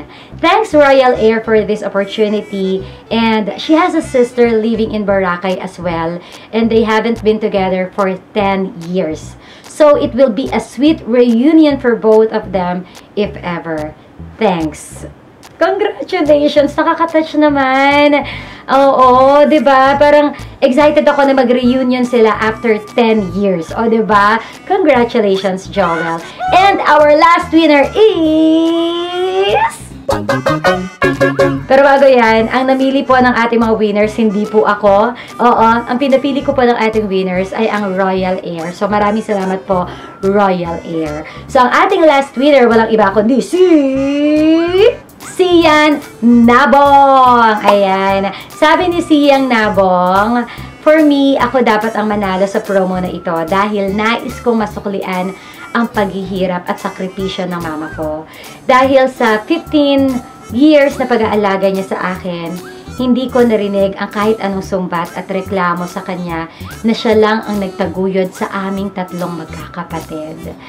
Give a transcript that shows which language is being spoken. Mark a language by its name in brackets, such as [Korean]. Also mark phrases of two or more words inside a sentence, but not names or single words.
[English] Thanks Royal Air for this opportunity, and she has a sister living in Boracay as well, and they haven't been together for 10 years. So it will be a sweet reunion for both of them if ever. Thanks. Congratulations! [Filipino] Nakaka-touch naman. Oo, 'di ba? Parang excited ako na mag-reunion sila [English] after 10 years. [Filipino] O, 'di ba? Congratulations, Joel. [English] And our last winner is [Filipino] Pero bago yan, ang namili po ng ating mga winners, hindi po ako. Oo, ang pinapili ko po ng ating winners ay ang Royal Air. So, maraming salamat po, Royal Air. So, ang ating [English] last winner, [Filipino] walang iba kundi si Sian Nabong. Ayan. Sabi ni Sian Nabong, [English] for me, [Filipino] ako dapat ang manalo sa promo na ito dahil nais kong masuklian ang paghihirap at sakripisyo ng mama ko. Dahil sa 15 years na pag-aalaga niya sa akin, hindi ko narinig ang kahit anong sumbat at reklamo sa kanya na siya lang ang nagtaguyod sa aming tatlong magkakapatid.